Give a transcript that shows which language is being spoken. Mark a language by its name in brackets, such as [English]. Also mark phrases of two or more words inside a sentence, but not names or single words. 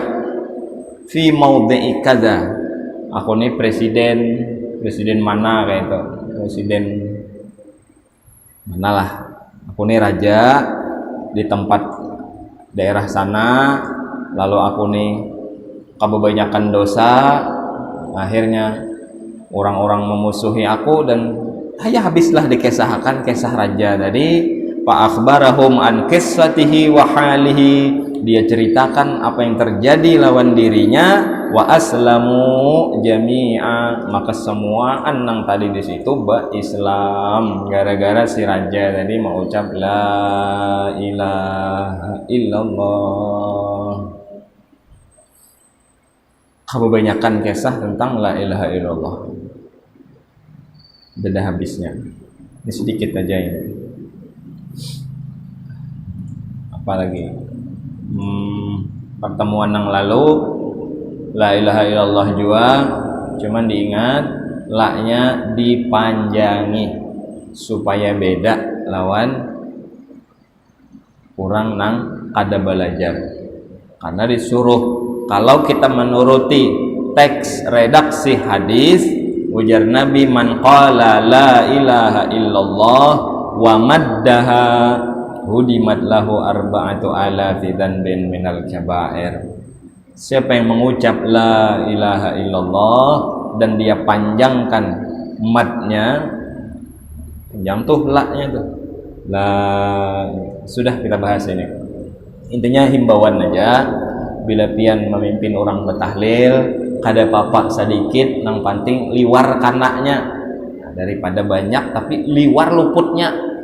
[Arabic] في موضع كذا, [Banjar] aku nih presiden mana kayak itu, presiden manalah, aku nih raja di tempat daerah sana, lalu aku nih kebanyakan dosa, akhirnya orang-orang memusuhi aku dan habislah dikisahkan kisah raja tadi. [Arabic] فأخبرهم عن قصته وحاله, [Banjar] dia ceritakan apa yang terjadi lawan dirinya [Arabic] وأسلموا جميعا, [Banjar] maka semua nang tadi di situ Islam gara-gara si raja tadi mau ucap [Arabic] لا إله إلا الله. [Banjar] Kebanyakan kisah tentang [Arabic] لا إله إلا الله [Banjar] sudah habisnya. Ini sedikit aja ini. Apalagi pertemuan yang lalu [Arabic] لا إله إلا الله [Banjar] juga cuman diingat la-nya dipanjangi supaya beda lawan kurang nang kada belajar, karena disuruh kalau kita menuruti teks redaksi hadis ujar Nabi [Arabic] من قال لا إله إلا الله ومدها هدمت له أربعة آلاف ذنب من الكبائر. [Banjar] Siapa yang mengucap [Arabic] لا إله إلا الله [Banjar] dan dia panjangkan matnya, panjang tuh la-nya tuh. La, sudah kita bahas ini. Intinya himbauan aja, bila pian memimpin orang bertahlil, kada papak sedikit nang penting liwar kanaknya. Nah, daripada banyak tapi liwar luputnya.